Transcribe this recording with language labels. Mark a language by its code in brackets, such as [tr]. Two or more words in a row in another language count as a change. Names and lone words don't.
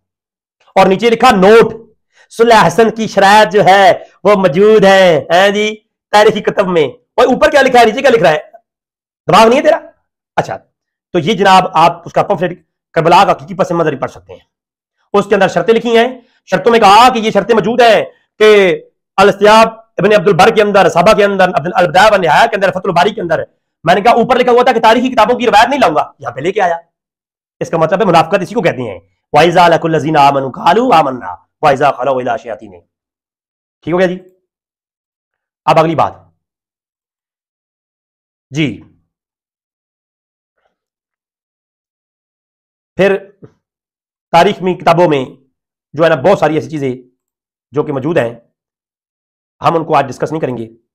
[hi] और नीचे लिखा नोट, सुलह हसन की शरायत जो है वो मौजूद है जी तारीखी किताब में। और ऊपर क्या लिखा है, नीचे क्या लिख रहा है, दिमाग नहीं है तेरा? अच्छा, तो ये जनाब आप उसका पंफलेट करबला का हकीकी पस मंजर पढ़ सकते हैं। उसके अंदर शर्तें लिखी हैं। शर्तों में कहा कि ये शर्तें मौजूद हैं कि अल-इस्तियाब इब्न अब्दुल बर के अंदर, साबा के अंदर, अल-बिदाया व निहाया के अंदर, फतुल बारी के अंदर। मैंने कहा ऊपर लिखा हुआ था कि तारीखी किताबों की रिवायत नहीं लाऊंगा, यहां पे लेके आया। इसका मतलब है मुनाफिकत इसी को कहते हैं। [ar] وإذا لقوا الذين آمنوا قالوا آمنا وإذا خلوا إلى شياطين. [hi] ठीक हो गया जी। अब अगली बात जी, फिर तारीख में किताबों में जो है ना बहुत सारी ऐसी चीजें जो कि मौजूद हैं, हम उनको आज डिस्कस नहीं करेंगे।